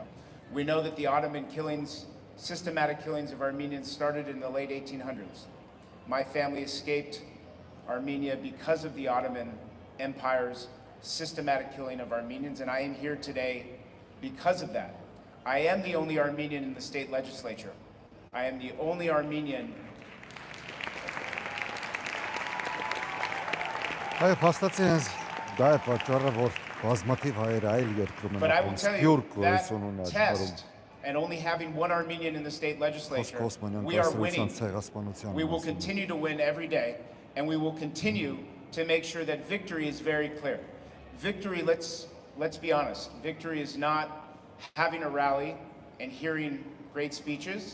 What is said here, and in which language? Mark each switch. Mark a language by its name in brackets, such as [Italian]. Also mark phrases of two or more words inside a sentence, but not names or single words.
[English] We know that the Ottoman killings, systematic killings of Armenians, started in the late 1800s. My family escaped Armenia because of the Ottoman Empire's systematic killing of Armenians, and I am here today because of that. I am the only Armenian in the state legislature. I am the only Armenian. [Armenian] Այո, փաստացի հենց դա է պատճառը, որ բազմաթիվ հայեր այլ երկրում են [English] But I will [Armenian] ապրում, [English] tell you, [Armenian] սփյուռք [English] that [Armenian] գոյություն ունի աշխարհում։ [English] test and only having one Armenian in the state legislature, [Armenian] Խոսքը [English] we are [Armenian] Օսմանյան [English] winning. [Armenian] ցեղասպանության [English] We will [Armenian] մասին։ [English] continue to win every day, and we will continue to make sure that victory is very clear. Victory, let's be honest, victory is not having a rally and hearing great speeches.